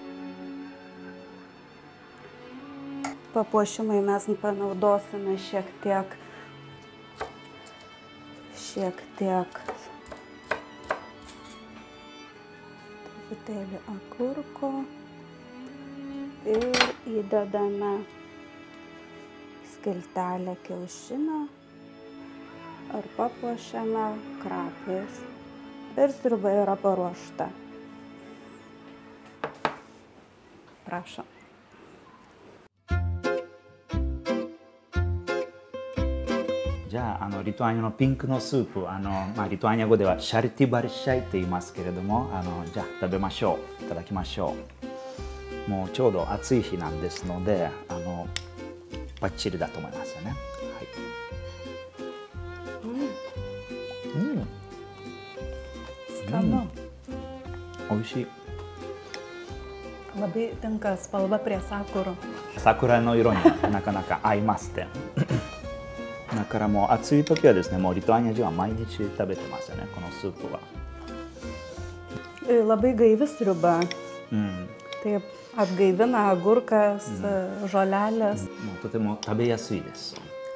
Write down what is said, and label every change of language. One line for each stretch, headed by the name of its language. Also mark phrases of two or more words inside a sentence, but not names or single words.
Lithuanian: Papuošimai mes panaudosime šiek tiek truputėlį agurko ir įdedame skiltelę kiaušinio ir papuošiame krapais. Ir sriuba yra paruošta. Prašom.
Japanese: じゃあ、リトアニアのピンクのスープ、リトアニア語ではシャルティバルシャイって言いますけれども、じゃあ食べましょう。いただきましょう。もうちょうど暑い日なんですので、バッチリだと思いますよね。はい。美味しい。
Lithuanian: Labai tinka spalva prie sakurų.
Japanese: 桜の色になかなか合いますね。だからもう暑い時はですね、もうリトアニア人は毎日食べてますよね、このスープは。
Lithuanian: Labai gaivi sriuba. Taip, atgaivina agurkas, žolelės.
Japanese: とても食べやすいです。